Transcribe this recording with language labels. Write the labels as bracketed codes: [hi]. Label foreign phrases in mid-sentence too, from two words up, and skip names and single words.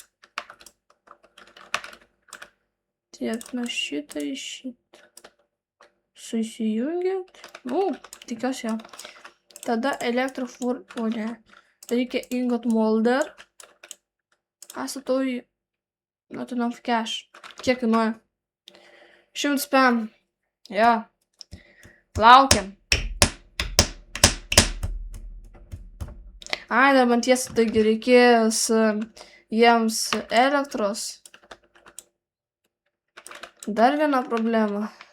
[lt] Tiek nuo šitą į šitą. Susijungiant. Tikiuosi jau. Tada elektrofur... O ne. Reikia [en] ingot molder. [lt] Statau į... [en] Not enough cash. [lt] Kiek kainuoja? 100 spam. Jo. Laukiam. Ai, dar man tiesa, taigi reikės jiems elektros. Dar viena problema.